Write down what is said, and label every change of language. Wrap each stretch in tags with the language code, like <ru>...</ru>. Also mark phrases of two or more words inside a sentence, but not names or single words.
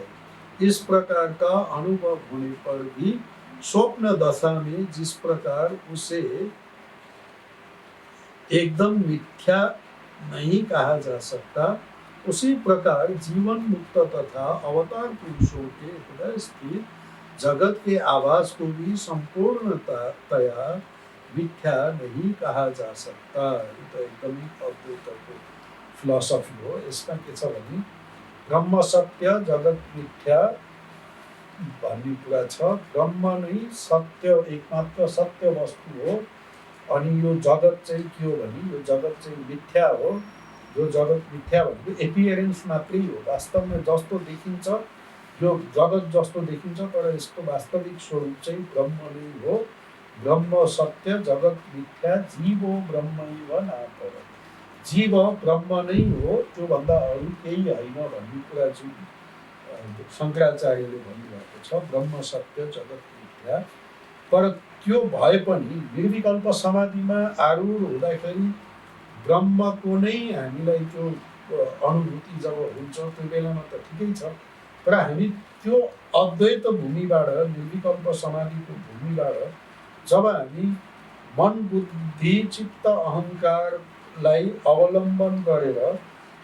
<hi>इस प्रकार का अनुभव होने पर भी स्वप्न दशा में जिस प्रकार उसे एकदम मिथ्या नहीं कहा जा सकता, उसी प्रकार जीवन मुक्त तथा अवतार पुरुषों के हृदय स्थित जगत के आवास को भी संपूर्णतया मिथ्या नहीं कहा जा सकता।</hi> <ne>तो एकदम अद्वैत फिलोसफी हो। इसका के छ भने</ne> <sa>ब्रह्म सत्य जगत मिथ्या</sa> <ne>भन्ने कुरा छ। ब्रह्म नै सत्य एकमात्र सत्य वस्तु हो, अनि यो जगत चाहिँ के हो भने यो जगत चाहिँ मिथ्या हो। यो जगत मिथ्या भनेको एपियरेन्स मात्रै हो, वास्तवमा जस्तो देखिन्छ यो जगत जस्तो देखिन्छ, तर यसको वास्तविक स्वरूप चाहिँ ब्रह्म नै हो।</ne> <sa>ब्रह्म सत्य जगत मिथ्या जीवो ब्रह्मैव नापर,</sa> <ne>जीव ब्रह्म नै हो, त्योभन्दा अरू केही होइन भन्ने कुरा चाहिँ शंकराचार्यले भन्नुभएको छ।</ne> <sa>ब्रह्म सत्य जगत मिथ्या,</sa> <ne>तर त्यो भए पनि निर्विकल्प समाधिमा आरूढ हुँदाखेरि ब्रह्मको नै हामीलाई त्यो अनुभूति जब हुन्छ त्यो बेलामा त ठिकै छ, तर हामी त्यो अद्वैत भूमिबाट निर्विकल्प समाधिको भूमिबाट जब हामी मन बुद्धि चित्त अहङ्कारलाई अवलम्बन गरेर</ne>